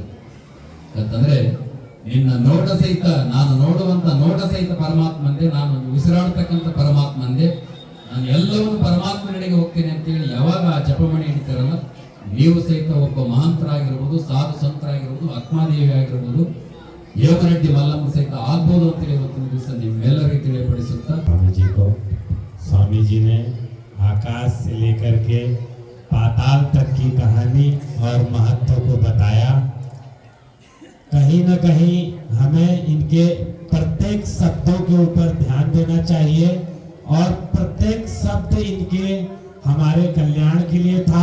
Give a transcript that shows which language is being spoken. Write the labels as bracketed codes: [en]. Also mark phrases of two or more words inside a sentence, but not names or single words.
[kn] ಯಾಕಂತಂದ್ರೆ ನಿನ್ನ ನೋಟ ಸಹಿತ, ನಾನು ನೋಡುವಂತ ನೋಟ ಸಹಿತ ಪರಮಾತ್ಮಂದೆ, ನಾನು ಉಸಿರಾಡ್ತಕ್ಕಂಥ ಪರಮಾತ್ಮಂದೆ, ನಾನು ಎಲ್ಲವನ್ನು ಪರಮಾತ್ಮನೆಡೆಗೆ ಹೋಗ್ತೇನೆ ಅಂತೇಳಿ ಯಾವಾಗ ಆ ಜಪಮಣಿ ಹಿಡಿತಾರಲ್ಲ, ನೀವು ಸಹಿತ ಒಬ್ಬ ಮಹಾಂತರಾಗಿರ್ಬೋದು, ಸಾಧು ಸಂತರಾಗಿರ್ಬೋದು, ಆತ್ಮಾದೇವಿ ಆಗಿರ್ಬೋದು, ಯೋಗರೆಡ್ಡಿ ಮಲ್ಲಮ್ಮ ಸಹಿತ ಆಗ್ಬೋದು ಅಂತೇಳಿ ಇವತ್ತಿನ ದಿವಸ ನಿಮ್ಮೆಲ್ಲರಿಗೆ ತಿಳಿಯಪಡಿಸುತ್ತಾ, [hi] स्वामी जी ने आकाश से लेकर के पाताल तक की कहानी और महत्व को बताया. कहीं न कहीं हमें इनके प्रत्येक शब्दों के ऊपर ध्यान देना चाहिए और प्रत्येक शब्द इनके हमारे कल्याण के लिए था।